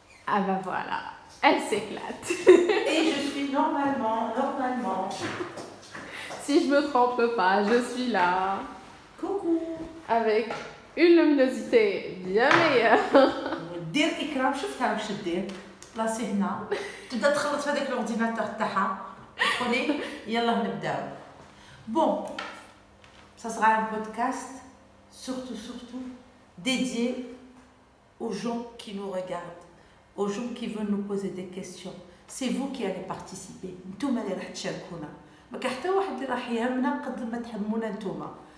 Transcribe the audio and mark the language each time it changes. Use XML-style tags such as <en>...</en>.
<fr>Ah bah voilà, elle s'éclate. Et je suis normalement. Si je me trompe pas, je suis là. Coucou. Avec une luminosité bien meilleure.</fr> <ar>دير إكرام شفتها واش دير؟ بلاصي هنا تبدا تخلط في هذاك الأورديناتور تاعها قولي يلا نبداو.</ar> <fr>Bon, ça sera un podcast surtout dédié aux gens qui nous regardent, aux gens qui veulent nous poser des questions. C'est vous qui allez participer.</fr> <ar>نتوما اللي راح تشاركونا. ما كاين حتى واحد اللي راح يهمنا قد ما تهمونا نتوما.</ar>